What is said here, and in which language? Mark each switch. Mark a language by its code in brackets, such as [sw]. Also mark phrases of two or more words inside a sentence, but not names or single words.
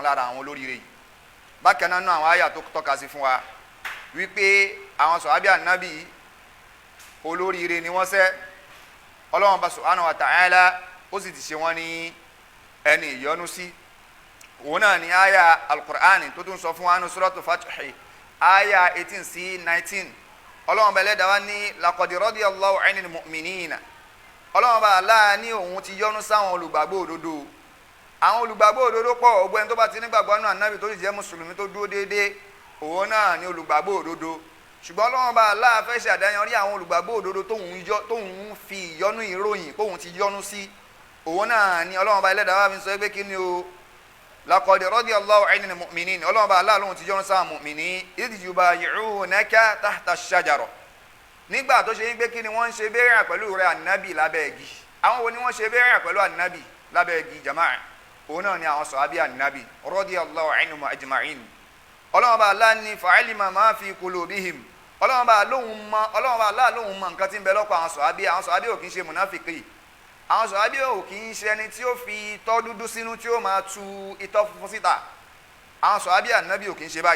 [yo] lára àwọn olóríire yìí bákan náà àwọn àyà tó tọ́ka sí fún wa wípé àwọn sọ̀hábí ànábì olóríire ni wọ́n ṣe Ọlọ́run bá [ar] سبحانه وتعالى [yo] ó sì ti ṣe wọ́n ní ẹni ìyọ́nú sí òun náà ni àyà al-Qur'ani tó tún sọ fún wa ní Suratu Fathi àyà 18 sí 19 Ọlọ́run bá Ẹlẹ́dàá wa ní [ar] لقد رضي الله عن المؤمنين [yo] Ọlọ́run bá Allah ní òun ti yọ́nú sáwọn olùgbàgbọ́ òdodo àwọn olùgbàgbọ́ òdodo pọ̀ ọgbẹ́ni tó bá ti nígbàgbọ́ nínú ànábì tó sì jẹ́ mùsùlùmí tó dúró déédéé òun náà ni olùgbàgbọ́ òdodo ṣùgbọ́n Ọlọ́run bá Allah fẹ́ ṣe àdáyanrí àwọn olùgbàgbọ́ òdodo tóun fi ìyọ́nú ìròyìn tóun ti yọ́nú sí òun náà ni Ọlọ́run bá Ẹlẹ́dàá wa fi sọ pé kí ni o [ar] لقد رضي الله عن المؤمنين [yo] Ọlọ́run bá Allah lóhun ti yọ́nú sáwọn [ar] المؤمنين إذ يبايعونك تحت الشجرة [yo] nígbà tó ṣe ń gbé kí ni wọ́n ń ṣe bẹ́ẹ̀rẹ̀ pẹ̀lú rẹ̀ ànábì lábẹ́ igi àwọn wo ni wọ́n ṣe bẹ́ẹ̀rẹ̀ pẹ̀lú ànábì lábẹ́ igi jama'a òun náà ni àwọn sọ̀hábí ànábì [ar] رضي الله عنهم أجمعين [yo] Ọlọ́run bá Allah ní [ar] فعلم ما في قلوبهم [yo] ọlọ́run bá aláà lóhun mọ nǹkan tí ń bẹ lọ́kọ̀ àwọn sọ̀hábí ò kì í ṣe mùnáfìkì, àwọn sọ̀hábí ò kì í ṣe ẹni tí ó fi itọ́ dúdú sínú tí ó máa tu itọ́ funfun síta, àwọn sọ̀hábí ànábì ò kì í ṣe báyìí.